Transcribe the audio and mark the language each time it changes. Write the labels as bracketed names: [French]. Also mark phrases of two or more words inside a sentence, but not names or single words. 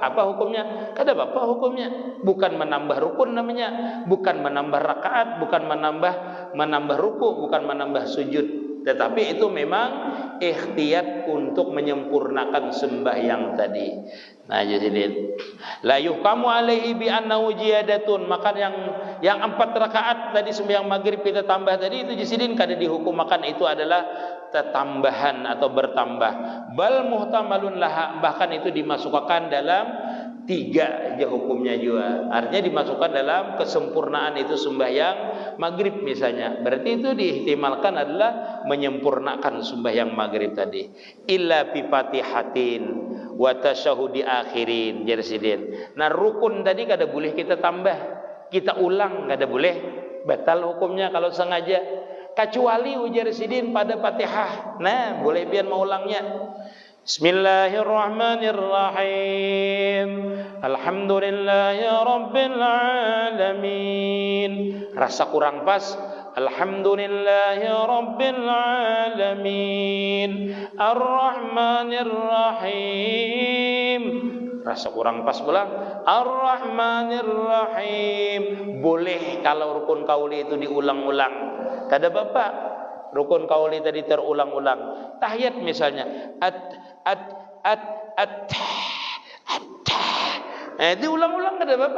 [Banjar] Apa hukumnya? Kada apa-apa hukumnya. Bukan menambah rukun namanya, bukan menambah rakaat, bukan menambah ruku, bukan menambah sujud. Tetapi itu memang ikhtiyat untuk menyempurnakan sembahyang tadi. Nah, jadi [Arabic] لا يحكم عليه بأنه زيادة, [Banjar] maka yang 4 rakaat tadi sembahyang maghrib kita tambah tadi itu jisidin kada dihukumakan itu adalah tambahan atau bertambah. [Arabic] بل محتمل لها, [Banjar] bahkan itu dimasukkan dalam 3 aja hukumnya juga. Artinya dimasukkan dalam kesempurnaan itu sembahyang maghrib misalnya. Berarti itu diihtimalkan adalah menyempurnakan sembahyang maghrib tadi. [Arabic] إلا بفاتحة وتشهد أخير jersidin. [Banjar] Nah, rukun tadi kada boleh kita tambah, kita ulang kada boleh, batal hukumnya kalau sengaja, kecuali ujar sidin pada Fatihah. Nah, boleh pian mau ulangnya. [Arabic] بسم الله الرحمن الرحيم. الحمد لله رب العالمين. [Banjar] Rasa kurang pas. [Arabic] الحمد لله رب العالمين. الرحمن الرحيم. [Banjar] Rasa kurang pas pula. [Arabic] الرحمن الرحيم. [Banjar] Boleh kalau rukun qauli itu diulang-ulang, kada apa-apa. Rukun qauli tadi terulang-ulang. Tahiyat misalnya, diulang-ulang kada apa-apa.